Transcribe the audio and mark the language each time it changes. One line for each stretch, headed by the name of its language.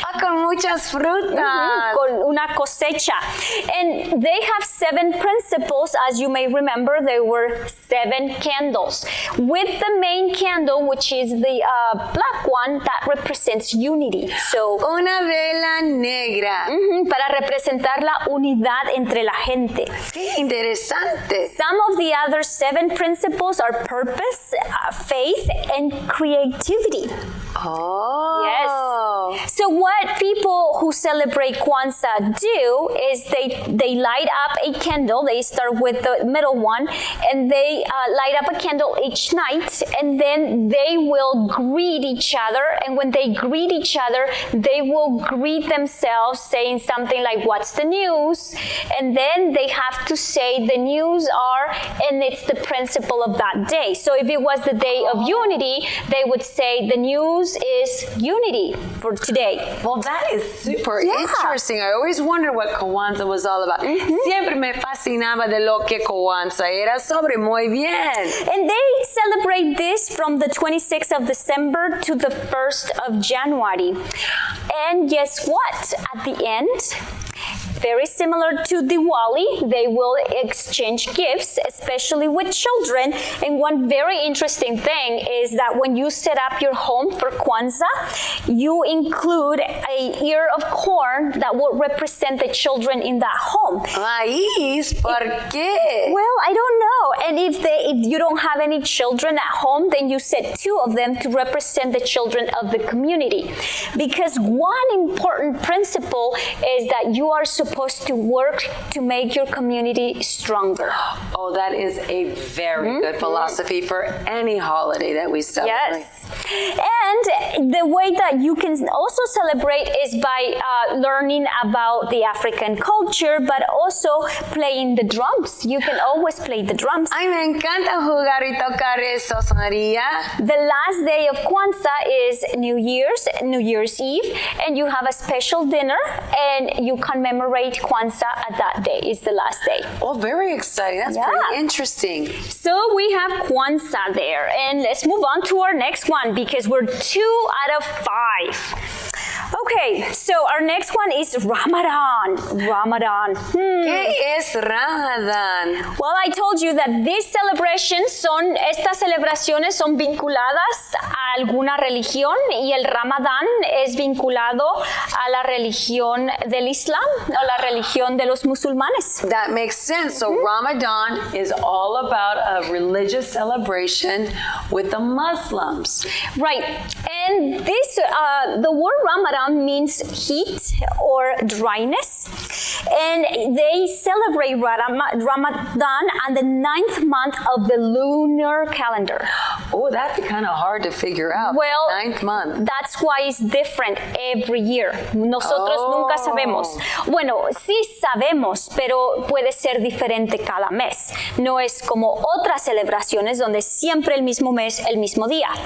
Spanish: Con muchas frutas. Con una cosecha.
English: And they have 7 principles. As you may remember, there were 7 candles. With the main candle, which is the black one, that represents unity. So,
Spanish: Una vela negra. para representar la unidad entre la gente. Qué interesante.
English: Some of the other 7 principles are purpose, faith, and creativity. Oh. Yes. So what people who celebrate Kwanzaa do is they light up a candle. They start with the middle one, and they light up a candle each night, and then they will greet each other. And when they greet each other, they will greet themselves saying something like, "What's the news?" And then they have to say the news are, and it's the principle of that day. So if it was the day of unity, they would say the news is unity for today. Well, that is super interesting. I always wondered what Kwanzaa was all about.
Spanish: Siempre me fascinaba de lo que Kwanzaa era sobre. Muy bien.
English: And they celebrate this from the 26th of December to the 1st of January. And guess what? At the end, very similar to Diwali, they will exchange gifts, especially with children. And one very interesting thing is that when you set up your home for Kwanzaa, you include a ear of corn that will represent the children in that home.
Spanish: Maíz, ¿por qué?
English: Well, I don't know. And if you don't have any children at home, then you set 2 of them to represent the children of the community. Because one important principle is that you are supposed to work to make your community stronger. Oh, that is a very good philosophy for any holiday that we celebrate. Yes. And the way that you can also celebrate is by learning about the African culture, but also playing the drums. You can always play the drums.
Spanish: Ay, me encanta jugar y tocar eso, María.
English: The last day of Kwanzaa is New Year's Eve, and you have a special dinner, and you commemorate Kwanzaa at that day. It's the last day. Oh, very exciting. That's pretty interesting. So we have Kwanzaa there, and let's move on to our next one because we're 2 out of 5. Okay, so our next one is Ramadan. Ramadan.
Spanish: ¿Qué es Ramadan?
English: Well, I told you that these celebrations
Spanish: estas celebraciones son vinculadas a alguna religión y el Ramadán es vinculado a la religión del Islam o la religión de los musulmanes.
English: That makes sense. So Ramadan is all about a religious celebration with the Muslims. Right. And this, the word Ramadan means heat or dryness. And they celebrate Ramadan on the 9th month of the lunar calendar. Oh, that'd be kind of hard to figure out. Well, 9th month. That's why it's different every year.
Spanish: Nosotros nunca sabemos. Bueno, sí sabemos, pero puede ser diferente cada mes. No es como otras celebraciones donde siempre el mismo mes, el mismo día.